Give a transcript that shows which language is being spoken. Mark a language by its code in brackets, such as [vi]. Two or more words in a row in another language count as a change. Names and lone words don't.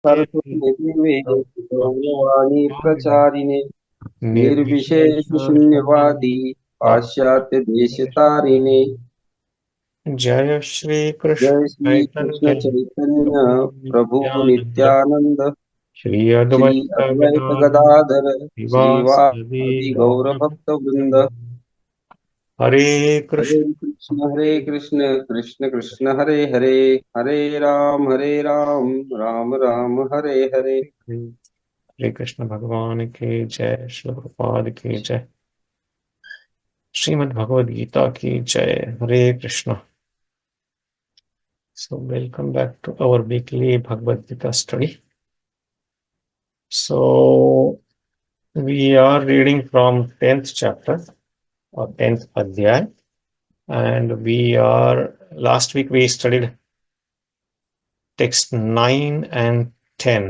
[sa] सरस्वती गौरवाणी प्रचारिणे निर्विशेष शून्यवादी पाश्चात्य देश तारिणे। जय श्री जय कृष्ण श्री कृष्ण चैतन्य चैतन्य प्रभु नित्यानंद नित्यानंद श्री श्री अद्वैत अद्वैत गदाधर गदाधर श्रीवासदि श्रीवासदि गौर भक्त वृंद। गौरभक्तवृंद। हरे कृष्ण हरे कृष्ण कृष्ण कृष्ण हरे हरे, हरे राम राम राम हरे हरे। [hi] हरे कृष्ण भगवान की जय, श्री प्रभुपाद की जय, श्रीमद् भगवद गीता की जय। हरे कृष्ण। [en] So welcome back to our weekly Bhagavad Gita study. So we are reading from 10th chapter or 10th adhyay, and last week we studied text 9 and 10.